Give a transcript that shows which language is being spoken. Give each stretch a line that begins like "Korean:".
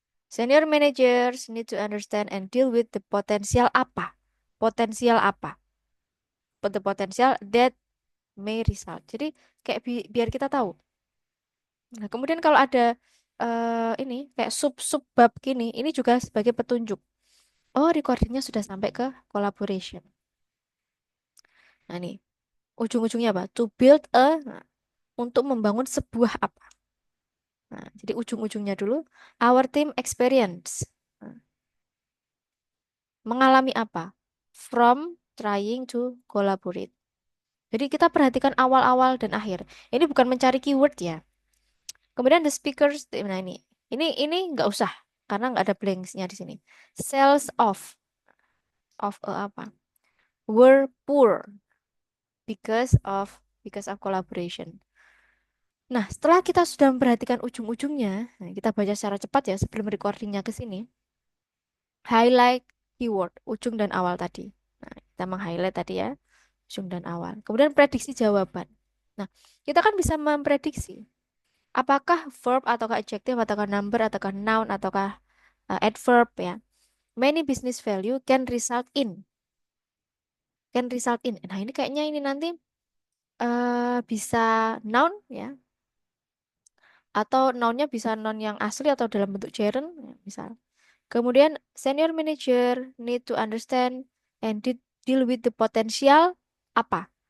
English: Senior managers need to understand and deal with the
Indonesian: potensial apa? Potensial apa?
English: The potential that may result.
Indonesian: Jadi kayak biar kita tahu. Nah, kemudian kalau ada ini kayak sub-sub bab gini, ini juga sebagai petunjuk. Oh, recordingnya sudah sampai ke collaboration. Nah, ini ujung-ujungnya apa?
English: To build a,
Indonesian: nah, untuk membangun sebuah apa? Nah, jadi ujung-ujungnya dulu,
English: our team experience.
Indonesian: Nah, mengalami apa?
English: From trying to collaborate.
Indonesian: Jadi kita perhatikan awal-awal dan akhir. Ini bukan mencari keyword ya. Kemudian the speakers, nah ini nggak usah karena nggak ada blanksnya di sini.
English: Sales of apa? Were poor because of collaboration.
Indonesian: Nah, setelah kita sudah memperhatikan ujung-ujungnya, nah, kita baca secara cepat ya sebelum recordingnya ke sini. Highlight keyword ujung dan awal tadi. Nah, kita meng-highlight tadi ya ujung dan awal. Kemudian prediksi jawaban. Nah, kita kan bisa memprediksi apakah verb ataukah adjective ataukah number ataukah noun ataukah adverb ya.
English: Many business value can result in.
Indonesian: Nah, ini kayaknya ini nanti bisa noun ya atau nounnya bisa noun yang asli atau dalam bentuk gerund ya, misal. Kemudian
English: senior manager need to understand and deal with the potential apa?